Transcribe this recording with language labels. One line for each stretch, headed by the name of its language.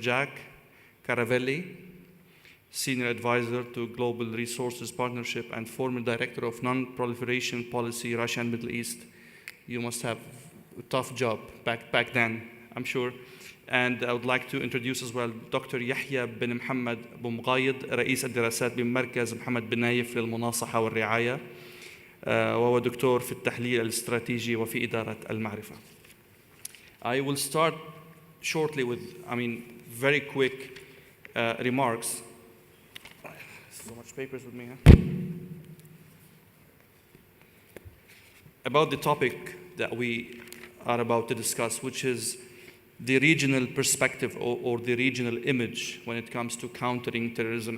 English: Jack Caravelli, Senior Advisor to Global Resources Partnership and former Director of Non-Proliferation Policy, Russia and Middle East. You must have a tough job back then, I'm sure. And I would like to introduce as well Dr.
Arabic: Yahya bin Mohammed Abu-Mughayid, رئيس الدراسات بمركز محمد بن نايف للمناصحة والرعاية، وهو دكتور في التحليل الاستراتيجي وفي إدارة المعرفة.
English: I will start shortly with, very quick remarks. So much papers with me, huh? About the topic that we are about to discuss, which is the regional perspective or the regional image when it comes to countering terrorism.